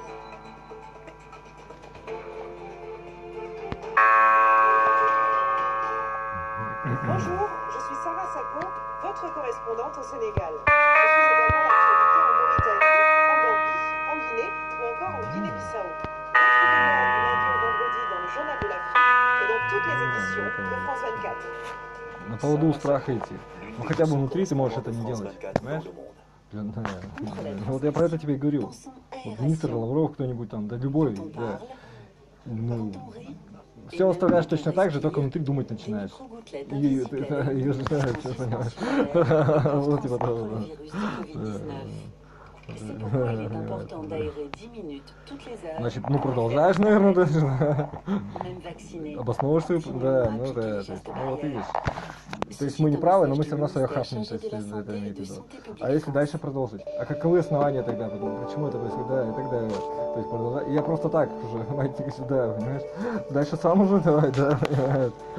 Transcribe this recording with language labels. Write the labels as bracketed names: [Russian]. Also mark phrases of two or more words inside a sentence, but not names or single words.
[French] Bonjour, je suis Sarah Sako, votre correspondante au Sénégal. Je suis également l'actualité en Mauritanie, en Gambie, en Guinée ou encore en Guinée-Bissau. Retrouvez-moi du lundi au vendredi dans le Journal de l'Afrique et dans toutes les éditions de France 24. [Russian] На поводу страха идти. Ну хотя бы внутри ты можешь это не делать, понимаешь? Вот я про это тебе и говорю. Вот министр Лавров, кто-нибудь там, да любой, да. Ну, все оставляешь точно так же, только внутри думать начинаешь. И знаю, что понимаешь. Вот типа того, да. [French] C'est pourquoi il est important d'aérer 10 minutes toutes les heures. [Russian] Значит, ну продолжаешь, наверное, даже. [French] Même vacciné. [Russian] Обосновываешь свою, да, ну да, ну вот видишь. То есть мы не правы, но мы все равно свое хапнем, то есть это имеет в виду. А если дальше продолжить? А каковы основания тогда? Почему это происходит? Да, и так далее. То есть продолжать. Я просто так уже, мать сюда, понимаешь? Дальше сам уже давай, да, понимаешь?